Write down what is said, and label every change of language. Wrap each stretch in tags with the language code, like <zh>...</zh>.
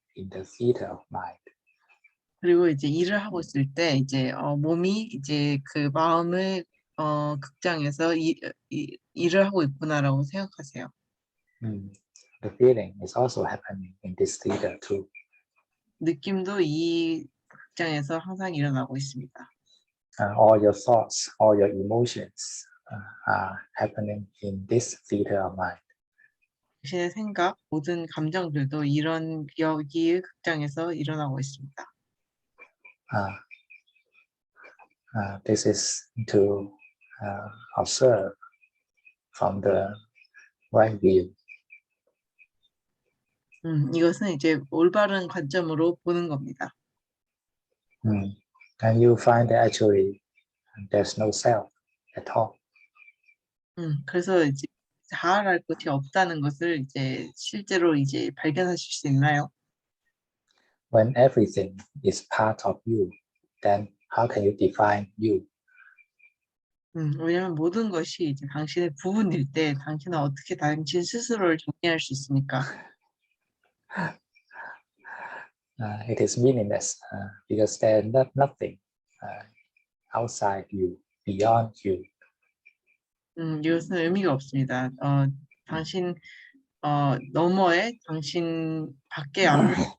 <en>in the theater of mind.</en> <ko>그리고 이제 일을 하고 있을 때 이제 몸이 이제 그 마음을 극장에서 일을 하고 있구나라고 생각하세요.</ko> <en>The feeling is also happening in this theater too.</en> <ko>느낌도 이 극장에서 항상 일어나고 있습니다.</ko> <en>All your thoughts, all your emotions are happening in this theater of mind.</en> <ko>당신의 생각, 모든 감정들도 이런 여기의 극장에서 일어나고 있습니다.</ko> <en>This is to observe from the right view.</en> <ko>이것은 이제 올바른 관점으로 보는 겁니다.</ko> <en>And you find that actually there's no self at all.</en> <ko>그래서 이제 자아랄 것이 없다는 것을 이제 실제로 이제 발견하실 수 있나요?</ko> <en>When everything is part of you, then how can you define you?</en> <ko>왜냐하면 모든 것이 이제 당신의 부분일 때 당신은 어떻게 당신 스스로를 정리할 수 있습니까?</ko> <en>It is meaningless because there's nothing outside you, beyond you.</en> <ko>이것은 의미가 없습니다. 당신 너머에 당신 밖에 아무</ko>